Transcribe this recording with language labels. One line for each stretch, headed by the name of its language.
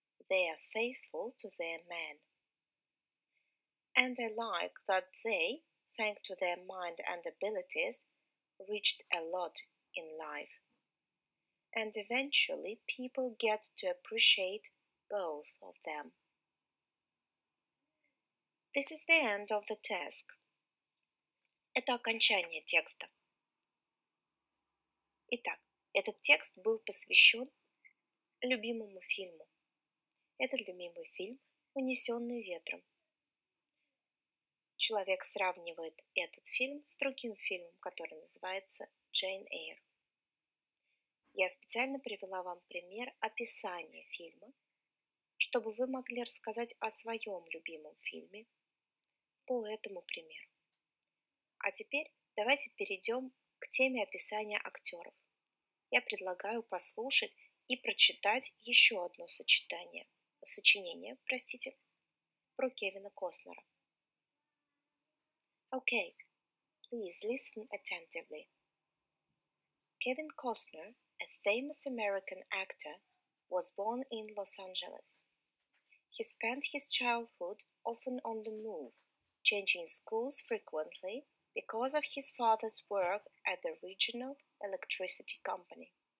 English: They are faithful to their man. And I like that they, thanks to their mind and abilities, reached a lot in life. And eventually people get to appreciate both of them. This is the end of the task.
Russian: Это окончание текста. Итак, этот текст был посвящен любимому фильму. Этот любимый фильм «Унесенный ветром». Человек сравнивает этот фильм с другим фильмом, который называется «Джейн Эйр». Я специально привела вам пример описания фильма, чтобы вы могли рассказать о своем любимом фильме по этому примеру. А теперь давайте перейдем к теме описания актеров. Я предлагаю послушать и прочитать еще одно сочинение про Кевина Костнера.
English: Okay, please listen attentively. Kevin Costner, a famous American actor, was born in Los Angeles. He spent his childhood often on the move, changing schools frequently because of his father's work at the regional electricity company.